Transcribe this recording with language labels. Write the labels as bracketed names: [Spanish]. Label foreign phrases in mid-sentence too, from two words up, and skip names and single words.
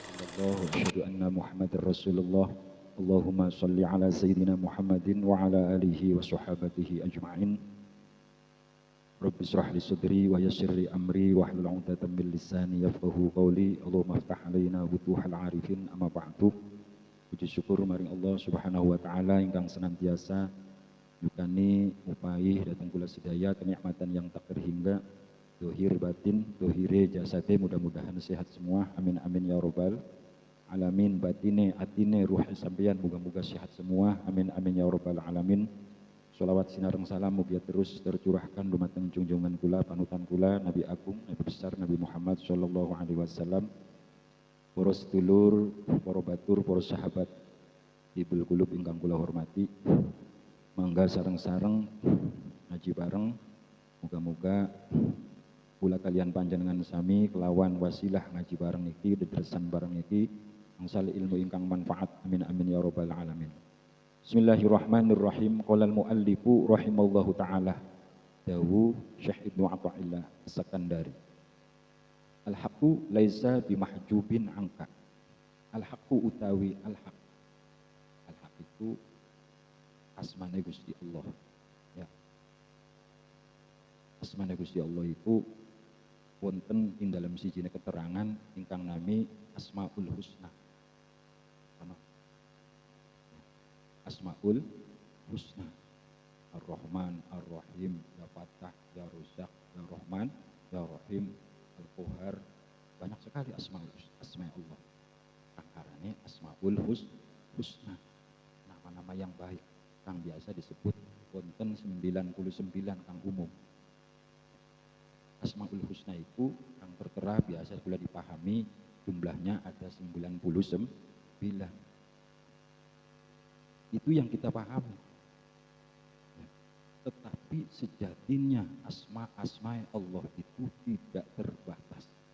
[Arabic] الله وأشهد أن محمد رسول الله اللهم صل على سيدنا محمد وعلى آله وصحابته أجمعين رب اشرح لي صدري ويسر لي أمري واحلل عقدة من لساني يفقهوا قولي اللهم افتح علينا فتوح العارفين أما بعد. [Javanese] Puji syukur maring Allah [Arabic] سبحانه وتعالى [Javanese] ingkang senantiasa nyukani upaih datang kula sedaya kenikmatan [Indonesian] yang tak terhingga [Javanese] dohir batin, dohire jasade, [Indonesian] mudah-mudahan sehat semua, [Arabic] آمين آمين يا رب العالمين. [Javanese] Batine, atine, ruhi sampeyan moga-moga [Indonesian] sehat semua, [Arabic] آمين آمين يا رب العالمين. [Javanese] Sholawat sinareng salam mugia [Indonesian] terus tercurahkan [Javanese] dumateng junjungan kula, panutan kula, Nabi Agung, Nabi besar, Nabi Muhammad [Arabic] صلى الله عليه وسلم. [Javanese] Para sedulur, para batur, para sahabat Hibul Qulub ingkang kula hormati, mangga sareng-sareng ngaji bareng, moga-moga kula kalian panjenengan sami kelawan wasilah ngaji bareng iki, dedresan bareng iki angsal ilmu ingkang manfaat, [Arabic] آمين آمين يا رب العالمين. بسم الله الرحمن الرحيم. قال المؤلف رحمه الله تعالى dawu Syekh Ibnu Athaillah As-Sakandari, الحق ليس بمحجوب angka. [Javanese] Al-haqqu utawi al-haq. Al-haq itu asmane Gusti Allah. Ya. Asmane Gusti Allah itu wonten ing dalam sijine keterangan ingkang nami Asmaul Husna. Asmaul Husna. Ar-Rahman, Ar-Rahim, Ya Fattah, Ya Razzaq, Ya Rahman, Ya Rahim, Al-Qahar. [Indonesian] Banyak sekali asma Allah. [Javanese] Akarane Asmaul Husna. [Indonesian] Nama-nama yang baik [Javanese] kang biasa disebut wonten 99 kang umum. [Indonesian] Asmaul Husna itu kang tertera biasa kula dipahami jumlahnya ada 99. Itu yang kita pahami. Tetapi sejatinya asma-asma Allah itu tidak terbatas.